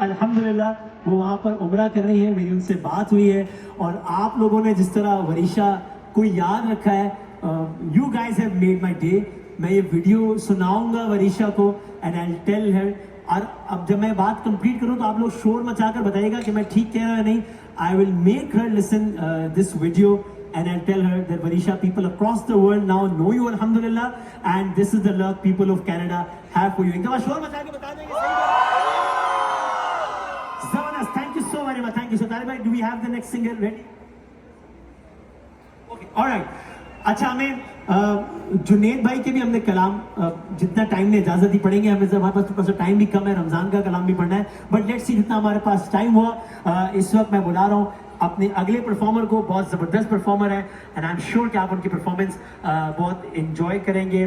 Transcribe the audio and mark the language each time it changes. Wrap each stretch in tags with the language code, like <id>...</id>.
<hi>अल्हम्दुलिल्लाह वो वहाँ पर उम्रा कर रही है, मेरी उनसे बात हुई है और आप लोगों ने जिस तरह वनीशा को याद रखा है,</hi> <en>You guys have made my day.</en> <hi>मैं ये वीडियो सुनाऊंगा वनीशा को</hi> <en>And I tell her.</en> <hi>और अब जब मैं बात कंप्लीट करूं तो आप लोग शोर मचाकर बताइएगा कि मैं ठीक कह रहा हूं नहीं।</hi> <en>I will make her listen this video and I'll tell her that Varisha, people across the world now know you, alhamdulillah, and this is the love people of Canada have for you.</en> <hi>एक बार शोर मचा के बता देंगे सही बात।</hi> <en>Zavanas, thank you so very much. Thank you. So Talib bhai, do we have the next singer ready? Okay, all right.</en> <hi>अच्छा, हमें जुनेद भाई के भी हमने कलाम जितना टाइम ने इजाजत ही पढ़ेंगे। हमें हमारे पास थोड़ा सा टाइम भी कम है, रमजान का कलाम भी पढ़ना है,</hi> <en>but let's see</en> <hi>जितना हमारे पास टाइम हुआ। इस वक्त मैं बुला रहा हूँ अपने अगले परफॉर्मर को। बहुत ज़बरदस्त परफॉर्मर है</hi> <en>and I am sure</en> <hi>कि आप उनकी परफॉर्मेंस बहुत एंजॉय करेंगे।</hi>